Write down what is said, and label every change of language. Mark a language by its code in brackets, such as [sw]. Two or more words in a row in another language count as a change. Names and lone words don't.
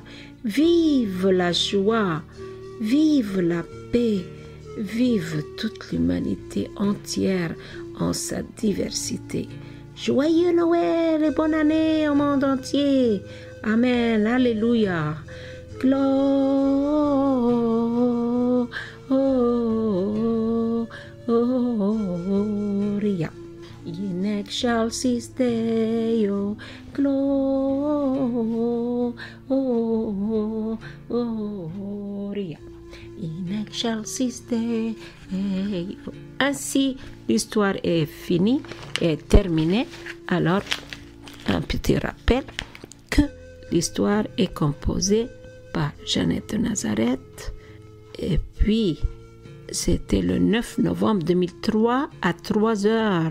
[fr] Vive la joie, vive la paix, vive toute l'humanité entière en sa diversité. Joyeux Noël et bonne année au monde entier. Amen, alléluia. [la] Gloria. In excelsis Deo, gloria. In excelsis Deo. [fr] Ainsi, l'histoire est finie et terminée. Alors, un petit rappel que l'histoire est composée par Jeannette de Nazareth. Et puis, c'était le 9 novembre 2003 à 3 heures.